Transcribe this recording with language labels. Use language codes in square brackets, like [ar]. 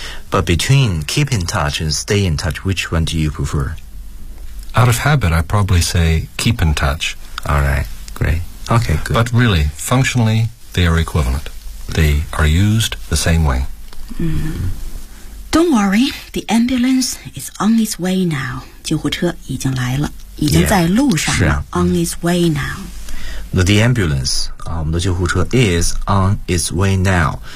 [en] But between keep in touch and stay in touch, which one do you prefer? Out of habit, I'd probably say keep in touch. All right, great. Okay, good. But really, functionally, they are equivalent. They are used the same way. Mm-hmm. Don't worry, the ambulance is on its way now. [zh] 救护车已经来了，已经在路上了。 [en] Yeah, on its way now. The ambulance, [zh] 我们的救护车 [en] is on its way now.